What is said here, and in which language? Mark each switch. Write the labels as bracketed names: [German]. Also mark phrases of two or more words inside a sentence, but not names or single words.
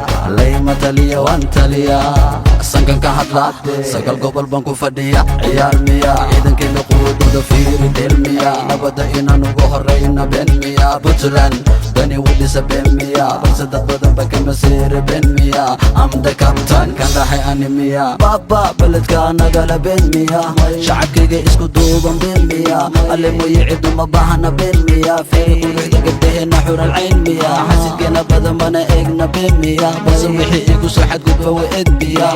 [Somali] Layma taliya, waan taliya. Sankan ka hadla, sagal gobol baan ku fadhiya. Ciyaar miya? Ciidankayga quwadooda fiiri, del miya? Nabadda inaan ugu horreyna, been miya? Puntland, dani wuu dhisa, been miya? Dad badan ba ka masiira been miya? [English] I'm the captain, [Somali] kan dhahay ani miya? Baba, beledka nagala been miya? Shacabkayga isku duuban been miya? Alle mooye cid uma baahna been miya? Fiiri quruxda gabdhaheena xural cayn miya? Xasidkeena badan mana eegna been miya? Balse wixii igu soo xadgudba waa eed miya?